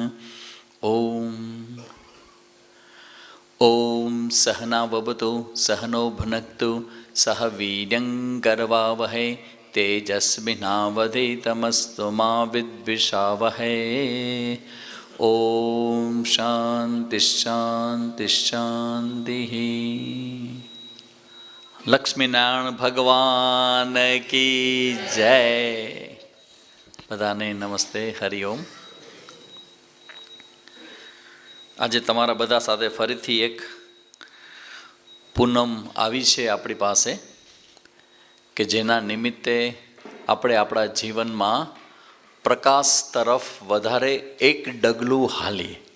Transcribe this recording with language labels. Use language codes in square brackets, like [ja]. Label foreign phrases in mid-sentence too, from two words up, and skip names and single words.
[sa] ॐ सहनाववतु सहनो भुनक्तु सह वीर्यङ्करवावहै तेजस्विनावधीतमस्तु मा विद्विषावहै। ॐ शान्ति शान्ति शान्तिः। [hi] लक्ष्मीनारायण भगवान की जय. [gu] બધાને નમસ્તે, હરિઓમ. આજે તમારા બધા સાથે ફરીથી એક પૂનમ આવી છે આપણી પાસે કે જેના નિમિત્તે આપણે આપણા જીવનમાં પ્રકાશ તરફ વધારે એક ડગલું હાલીએ.